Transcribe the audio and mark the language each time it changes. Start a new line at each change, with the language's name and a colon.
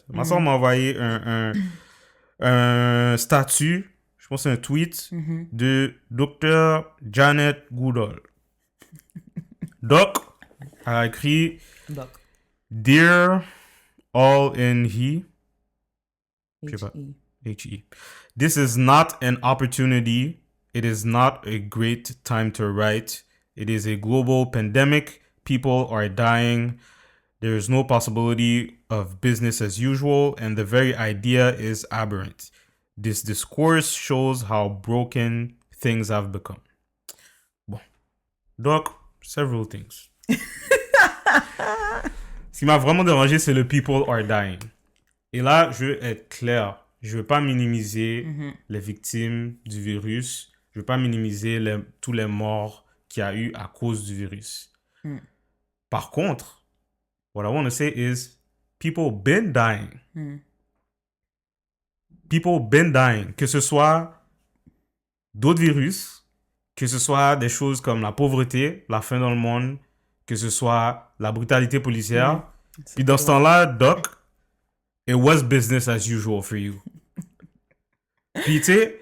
French: Ma soeur m'a envoyé un statut, je pense que c'est un tweet, de Dr. Janet Goodall. Doc a écrit Donc,
English: Dear all in he,
French: je sais pas. H.I. H-E.
English: This is not an opportunity. It is not a great time to write. It is a global pandemic. People are dying. There is no possibility of business as usual, and the very idea is aberrant. This discourse shows how broken things have become.
French: Bon. Donc,
English: several things.
French: Ce qui m'a vraiment dérangé, c'est le
English: people are dying.
French: Et là, je veux être clair. Je veux pas minimiser les victimes du virus. Je veux pas minimiser tous les morts qu'il y a eu à cause du virus. Par contre,
English: what I want to say is people been dying. People been dying.
French: Que ce soit d'autres virus, que ce soit des choses comme la pauvreté, la faim dans le monde, que ce soit la brutalité policière. Puis dans ce temps-là, Doc,
English: it was business as usual for you.
French: Puis tu sais,